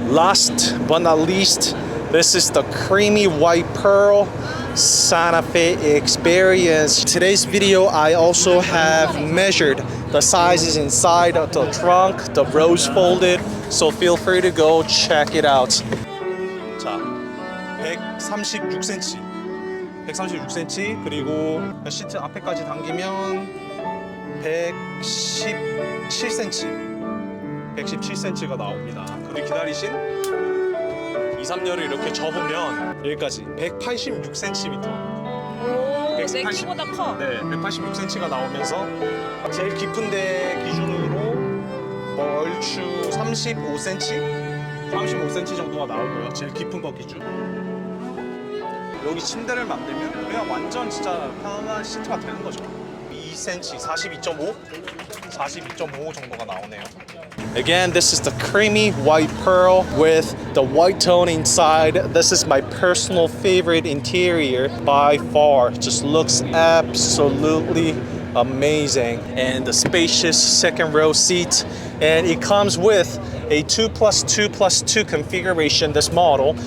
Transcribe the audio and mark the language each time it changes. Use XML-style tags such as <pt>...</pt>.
<en>Last but not least, this is the creamy white pearl Santa Fe experience. Today's video, I also have measured the sizes inside of the trunk, the rows folded, so feel free to go check it out.</en> <ko>자, 136cm, 136cm, 그리고 시트 앞에까지 당기면 117cm, 117cm가 나옵니다. 그리고 기다리신 2,3열을 이렇게 접으면 여기까지 186cm. 오, 내 키보다 커. 네, 186cm가 나오면서 제일 깊은 데 기준으로 얼추 35cm? 35cm 정도가 나오고요. 제일 깊은 거 기준. 여기 침대를 만들면 그냥 완전 진짜 편안한 시트가 되는 거죠. 2cm, 42.5? 42.5 정도가 나오네요.</ko> <en>Again, this is the creamy white pearl with the white tone inside. This is my personal favorite interior by far. Just looks absolutely amazing. And the spacious second row seat. And it comes with a 2+2+2 configuration, this model.</en>